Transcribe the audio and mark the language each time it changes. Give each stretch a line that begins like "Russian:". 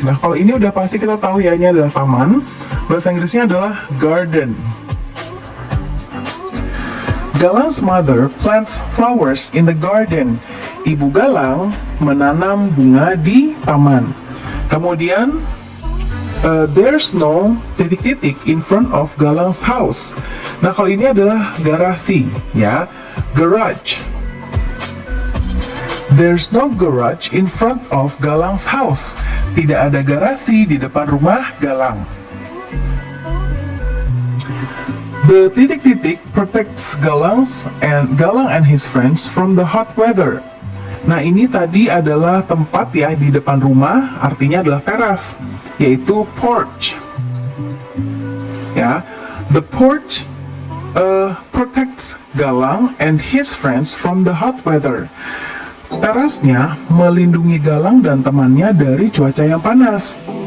Indonesian: Nah, kalau ini udah pasti kita tahu ya, ini adalah taman. Bahasa Inggrisnya adalah garden.
English: Galang's mother plants flowers in the garden.
Indonesian: Ibu Galang menanam bunga di taman. Kemudian,
English: there's no
Indonesian: titik-titik
English: in front of Galang's house.
Indonesian: Nah, kalau ini adalah garasi, ya, garage.
English: There's no garage in front of Galang's house.
Indonesian: Tidak ada garasi di depan rumah Galang.
English: The
Indonesian: titik-titik
English: protects Galang and his friends from the hot weather.
Indonesian: Nah, ini tadi adalah tempat ya di depan rumah, artinya adalah teras, yaitu porch.
English: Ya, the porch protects Galang and his friends from the hot weather.
Indonesian: Terasnya melindungi Galang dan temannya dari cuaca yang panas.